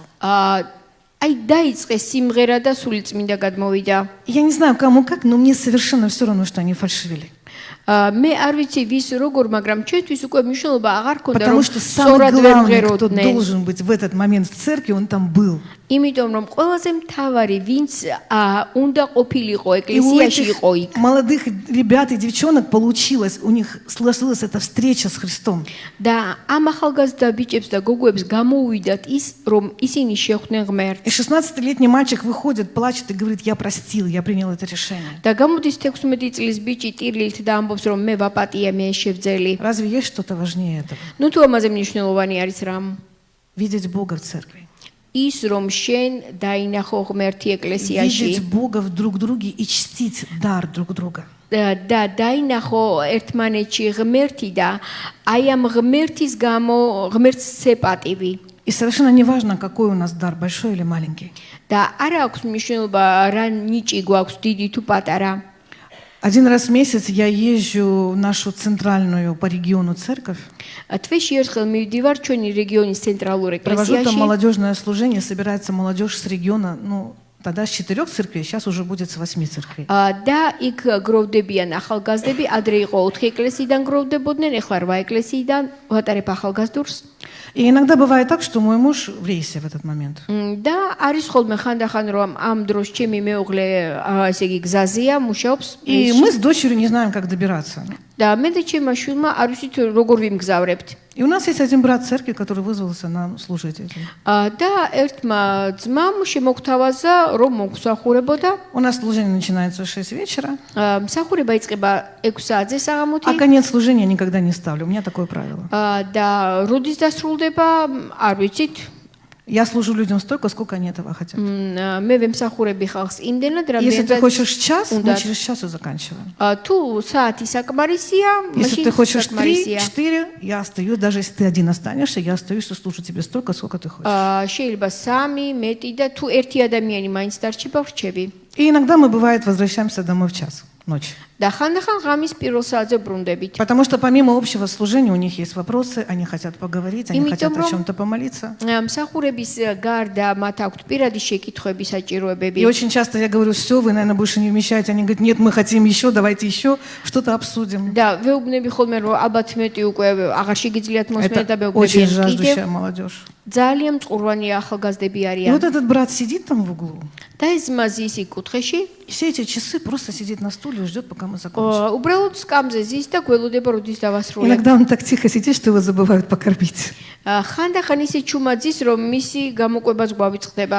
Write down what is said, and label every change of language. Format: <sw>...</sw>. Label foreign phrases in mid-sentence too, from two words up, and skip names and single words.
<ka>აი დაიწყეს სიმღერა და სული წმინდა გადმოვიდა.</ka> <ru>Я не знаю, кому как, но мне совершенно все равно, что они фальшивили.</ru> <ka>მე არ ვიცი ვის როგორ, მაგრამ ჩვენთვის უკვე მნიშვნელობა აღარ ქონდა</ka> <ru>Потому</ru> <ka>რომ</ka> <ru>что самый</ru> <ka>სწორად ვერ</ka> <ru>главный, кто</ru> <ka>ვღეროდნენ.</ka> <ru>должен быть в этот момент в церкви, он там был.</ru> <ka>იმიტომ რომ ყველაზე მთავარი ვინც უნდა ყოფილიყო</ka> <ru>И у</ru> <ka>ეკლესიაში</ka> <ru>этих</ru> <ka>იყო იქ.</ka> <ru>молодых ребят и девчонок получилось, у них сложилась эта встреча с Христом.</ru> <ka>და ამ ახალგაზრდა ბიჭებს და გოგოებს გამოუვიდათ ის რომ ისინი შეხვდნენ ღმერთს.</ka> <ru>И 16-летний мальчик выходит, плачет и говорит: я простил, я принял это решение.</ru> <ka>და გამოდის 16 წლის ბიჭი ტირილით და ამბობს რომ მე ვაპატია, მე შევძელი.</ka> <ru>Разве есть что-то важнее этого?</ru> <ka>ნუ თუ ამაზე მნიშვნელოვანი არის რამ?</ka> <ru>Видеть Бога в церкви.</ru> <ka>ის რომ შენ დაინახო ღმერთი ეკლესიაში</ka> <ru>видеть Бога в друг друге и чтить дар друг друга.</ru> <ka>და დაინახო ერთმანეთში ღმერთი და აი ამ ღმერთის გამო ღმერთს სეპატივი</ka> <ru>И совершенно неважно, какой у нас дар, большой или маленький.</ru> <ka>და არა აქვს მნიშვნელობა რა ნიჭი გვაქვს დიდი თუ патара.</ka> <ru>Один раз в месяц я езжу в нашу центральную по региону церковь,</ru> <ka>თვეში ერთხელ მივდივარ ჩვენი რეგიონის центрალურ</ka> <ru>провожу там</ru> <ka>ეკლესიაში</ka> <ru>молодежное служение, собирается молодежь с региона, ну, тогда с 4 церквей, сейчас уже будет с 8 церквей.</ru> <ka>და იქ გროვდებიან ახალგაზრდები, ადრე იყო 4 ეკლესიიდან გროვდებოდნენ, ეხლა 8 ეკლესიიდან ვატარებ ახალგაზრდურს.</ka> <ru>И иногда бывает так, что мой муж в рейсе в этот момент.</ru> <ka>და არის ხოლმე ხანდახან რომ ამ დროს ჩემი მეუღლე ესე იგი გზაზეა, მუშაობს</ka> <ru>И мы с дочерью не знаем, как добираться.</ru> <ka>და მე და ჩემმა შვილმა არ ვიცით როგორ ვიმგზავრებთ.</ka> <ru>И у нас есть один брат церкви, который вызвался нам служить этим.</ru> <ka>და ერთმა ძმამ შემოგთავაზა რომ მოგსახურებოდა.</ka> <ru>У нас служение начинается в 6 вечера,</ru> <ka>მსახურება იწყება 6 საათზე</ka> <ru>а</ru> <ka>საღამოთი</ka> <ru>конец служения никогда не ставлю. У меня такое правило.</ru> <ka>და როდის დასრულდება არ ვიცით.</ka> <ru>Я служу людям столько, сколько они этого хотят.</ru> <ka>მე ვემსახურები ხალხს იმდენად</ka> <ru>Если ты</ru> <ka>რამდენად</ka> <ru>хочешь час, мы</ru> <ka>უნდა.</ka> <ru>через час и заканчиваем.</ru> <ka>თუ საათი საკმარისია,</ka> <ru>Если</ru> <ka>მაშინ</ka> <ru>ты хочешь 3,</ru> <ka>საკმარისია.</ka> <ru>4, я остаюсь. Даже если ты один останешься, я остаюсь и служу тебе столько, сколько ты хочешь.</ru> <ka>შეიძლება 3, მეტი და თუ ერთი ადამიანი მაინც დარჩება, ვრჩები.</ka> <ru>И иногда мы, бывает, возвращаемся домой в час ночи.</ru> <ka>და ხანდახან ღამის პირველ საათზე ბრუნდებით.</ka> <ru>Потому что помимо общего служения у них есть вопросы, они хотят поговорить, они хотят</ru> <ka>Იმიტომ,</ka> <ru>о</ru> <ka>რომ</ka> <ru>чем-то помолиться.</ru> <ka>მსახურების გარდა მათ აქვთ პირადი შეკითხვები, საჭიროებები.</ka> <ru>И очень часто я говорю, все, вы, наверное, больше не вмещаете. Они говорят, нет, мы хотим еще, давайте еще что-то обсудим.</ru> <ka>და ვეუბნები ხოლმე რომ ალბათ მეტი უკვე აღარ შეგიძლიათ მოსმენა და</ka> <ru>Это очень</ru> <ka>ვეუბნები</ka> <ru>жаждущая</ru> <ka>კიდევ</ka> <ru>молодежь.</ru> <ka>ძალიან მწყურვანი ახალგაზრდები</ka> <ru>И</ru> <ka>არიან.</ka> <ru>вот этот брат сидит там в углу,</ru> <ka>და ეს ძმაზი ის იქ კუთხეში</ka> <ru>и все эти часы просто сидит на стуле и ждет, пока мы закончим.</ru> <ka>უბრალოდ სკამზე ზის და გველოდება როდის დავასრულებ.</ka> <ru>Иногда он так тихо сидит, что его забывают покормить.</ru> <ka>ხანდახან ისე ჩუმაძის რომ მისი გამოკვებაც გვავიწყდება.</ka>